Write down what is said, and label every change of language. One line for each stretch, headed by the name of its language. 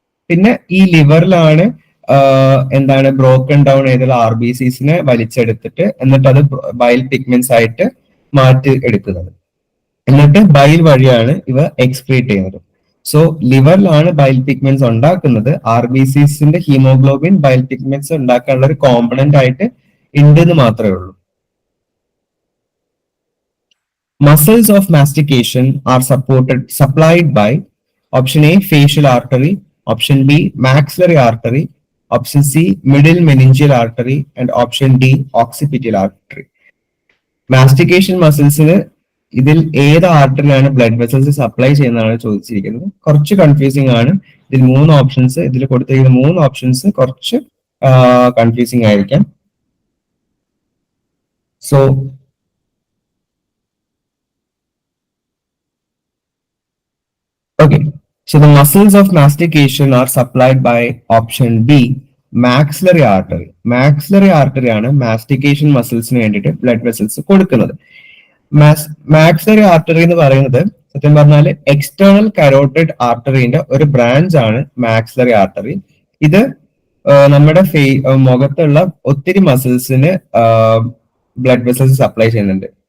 Malayalam: പിന്നെ ഈ ലിവറിലാണ് എന്താണ് ബ്രോക്കൺ ഡൗൺ ചെയ്തുള്ള RBCസിനെ വലിച്ചെടുത്തിട്ട് എന്നിട്ട് അത് ബൈൽ പിഗ്മെന്റ്സ് ആയിട്ട് മാറ്റി എടുക്കുന്നത്. എന്നിട്ട് ബൈൽ വഴിയാണ് ഇവ എക്സ്ക്രീറ്റ് ചെയ്യുന്നത്. സോ ലിവറിലാണ് ബൈൽ പിഗ്മെന്റ്സ് ഉണ്ടാക്കുന്നത്. RBCസിന്റെ ഹീമോഗ്ലോബിൻ ബൈൽ പിഗ്മെന്റ്സ് ഉണ്ടാക്കാനുള്ള ഒരു കോമ്പണന്റ് ആയിട്ട് ഉണ്ടെന്ന് മാത്രമേ ഉള്ളൂ.
English: Muscles of mastication are supplied by option A, facial artery, option B, maxillary artery, option C, middle meningeal artery, and option D, occipital artery.
Malayalam: Mastication മസിൽസിന് ഇതിൽ ഏത് ആർട്ടറിയാണ് blood vessels supply ചെയ്യുന്നതാണ് ചോദിച്ചിരിക്കുന്നത്. കുറച്ച് കൺഫ്യൂസിംഗ് ആണ്. ഇതിൽ ഇതിൽ കൊടുത്തിരിക്കുന്ന 3 ഓപ്ഷൻസ് കുറച്ച് കൺഫ്യൂസിംഗ് ആയിരിക്കാം. So
English: So the muscles of mastication are supplied by option B, maxillary artery.
Malayalam: Maxillary artery ആണ് മാസ്റ്റിക്കേഷൻ മസിൽസിന് വേണ്ടിയിട്ട് ബ്ലഡ് വെസൽസ് കൊടുക്കുന്നത്. മാക്സിലറി ആർട്ടറി എന്ന് പറയുന്നത് സത്യം പറഞ്ഞാൽ എക്സ്റ്റേണൽ കരോട്ടിഡ് ആർട്ടറിന്റെ ഒരു ബ്രാഞ്ച് ആണ് മാക്സിലറി ആർട്ടറി. ഇത് നമ്മുടെ മുഖത്തുള്ള ഒത്തിരി മസിൽസിന് ബ്ലഡ് വെസൽസ് സപ്ലൈ ചെയ്യുന്നുണ്ട്.